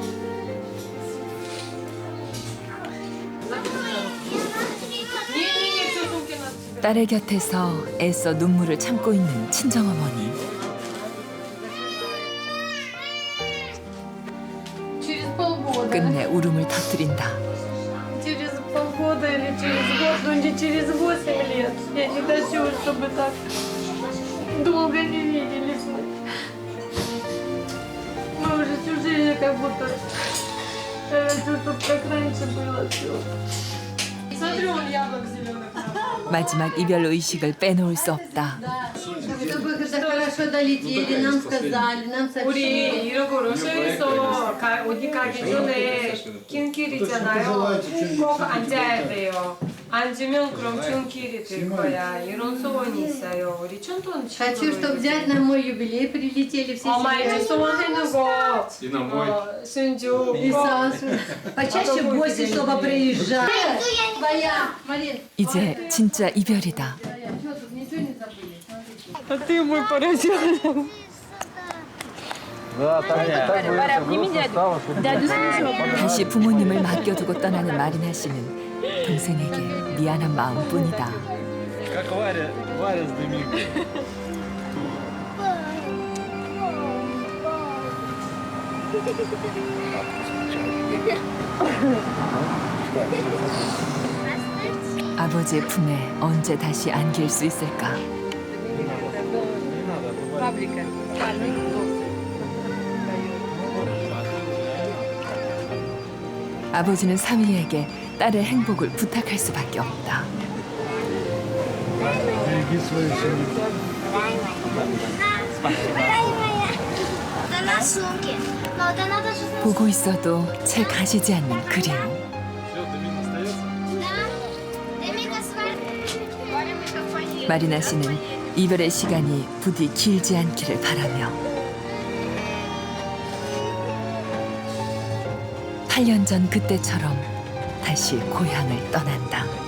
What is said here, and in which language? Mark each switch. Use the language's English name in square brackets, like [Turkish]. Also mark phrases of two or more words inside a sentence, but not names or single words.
[Korean] 딸의 곁에서 애써 눈물을 참고 있는 친정어머니. 끝내 울음을 터뜨린다. [Russian] Через полгода или через год, но не через 8 лет. Я не хочу, чтобы так долго не виделись мы. Мы уже всю жизнь как будто все тут как раньше было все. Смотрю, он яблок зеленых. [Korean] 마지막 이별 의식을 빼놓을 수 없다. [Russian] Чтобы когда хорошо долетели, нам сказали, нам [Korean] 우리 [Russian] сообщили. [Korean] 이러고 러시아에서 어디 가기 전에 긴 길 있잖아요. 꼭 앉아야 돼요. 앉으면 그럼 좋은 길이 될 거야. 이런 소원이 있어요. 우리 춘돈 [Russian] Хочу, чтобы взять на мой юбилей прилетели все [Korean] 엄마 이제 [Russian] семьи. [Korean] 소원해놓고 순주 [Russian] И Сашу. Почаще в гости, чтобы приезжать. Твоя, Марин. [Korean] 이제 진짜 이별이다. [Russian] Что тут, ничего не забыли? А ты мой поросенок. [Korean] 다시 부모님을 맡겨두고 떠나는 마리나 씨는 동생에게 미안한 마음뿐이다. [Russian] Как Варя с Доминикой. [Korean] 아버지의 품에 언제 다시 안길 수 있을까? [Russian] Фабрика. [Korean] 아버지는 사위에게 딸의 행복을 부탁할 수밖에 없다. [Russian] Береги свою семью. [Korean] 보고 있어도 채 가시지 않는 그리움. 마리나 씨는 이별의 시간이 부디 길지 않기를 바라며 8년 전 그때처럼 다시 고향을 떠난다.